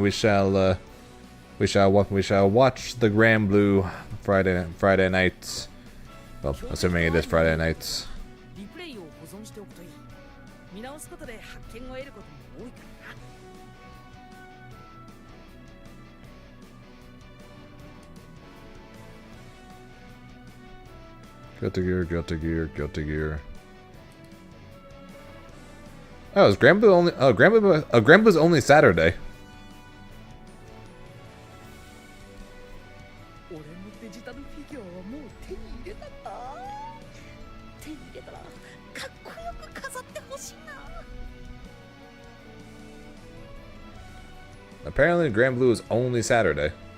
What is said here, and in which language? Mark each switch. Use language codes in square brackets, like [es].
[en] We shall watch the granblue Friday nights. Well, assuming it is Friday nights. [ja] リプレイを保存しておくといい。見直すことで発見を得ることも多いからな。 [en] Guilty Gear. Oh, is Granblue only? Oh, Granblue's only Saturday. [ja] 俺のデジタルフィギュアはもう手に入れたんだ。手に入れたらかっこよく飾ってほしいな。 [en] Apparently, Granblue is only Saturday.